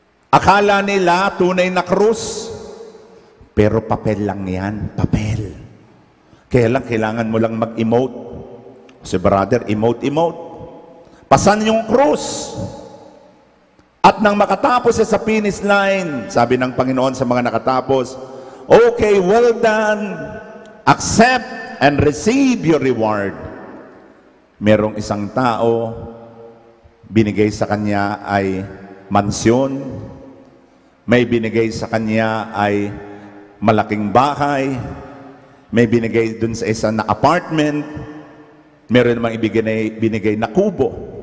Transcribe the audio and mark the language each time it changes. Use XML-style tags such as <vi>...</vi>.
<tl>Akala nila tunay na krus, pero papel lang yan, papel. Kaya lang, kailangan mo lang mag-emote. Si brother, emote. Pasan yung krus. At nang makatapos sa finish line, sabi ng Panginoon sa mga nakatapos,</tl> <en>okay, well done. Accept and receive your reward.</en> <tl>Merong isang tao, binigay sa kanya ay mansyon. May binigay sa kanya ay malaking bahay. May binigay dun sa isa na apartment. Meron namang binigay na kubo.</tl>